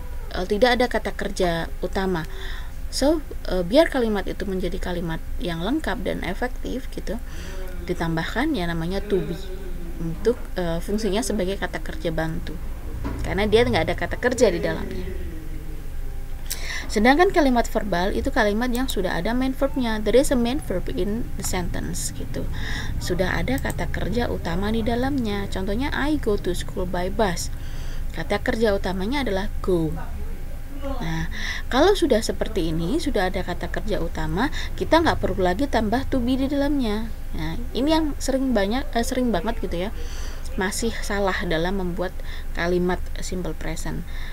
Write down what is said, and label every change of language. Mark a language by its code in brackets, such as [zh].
[id] Tidak ada kata kerja utama. So, biar kalimat itu menjadi kalimat yang lengkap dan efektif gitu, ditambahkan ya namanya to be untuk fungsinya sebagai kata kerja bantu, karena dia nggak ada kata kerja di dalamnya. Sedangkan kalimat verbal itu kalimat yang sudah ada main verbnya. [en] There is a main verb in the sentence [id] gitu. Sudah ada kata kerja utama di dalamnya. [en] Contohnya I go to school by bus. [id] Kata kerja utamanya adalah go. Nah, kalau sudah seperti ini, sudah ada kata kerja utama, kita nggak perlu lagi tambah to be di dalamnya. Nah, ini yang sering banget gitu ya, masih salah dalam membuat kalimat simple present.